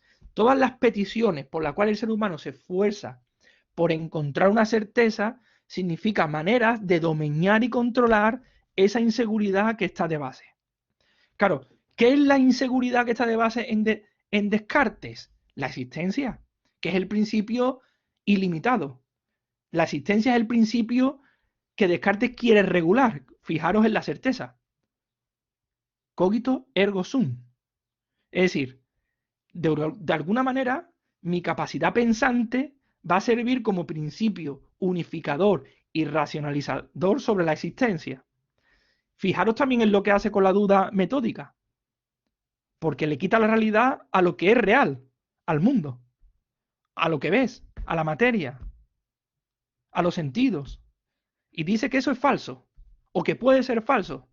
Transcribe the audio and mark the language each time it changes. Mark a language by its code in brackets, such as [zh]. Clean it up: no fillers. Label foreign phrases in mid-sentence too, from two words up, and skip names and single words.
[es] Todas las peticiones por las cuales el ser humano se esfuerza por encontrar una certeza significa maneras de domeñar y controlar esa inseguridad que está de base. Claro, ¿qué es la inseguridad que está de base en Descartes? La existencia, que es el principio ilimitado. La existencia es el principio que Descartes quiere regular. Fijaros en la certeza. [la] Cogito ergo sum. [es] Es decir, de alguna manera, mi capacidad pensante va a servir como principio unificador y racionalizador sobre la existencia. Fijaros también en lo que hace con la duda metódica, porque le quita la realidad a lo que es real, al mundo, a lo que ves, a la materia, a los sentidos, y dice que eso es falso, o que puede ser falso.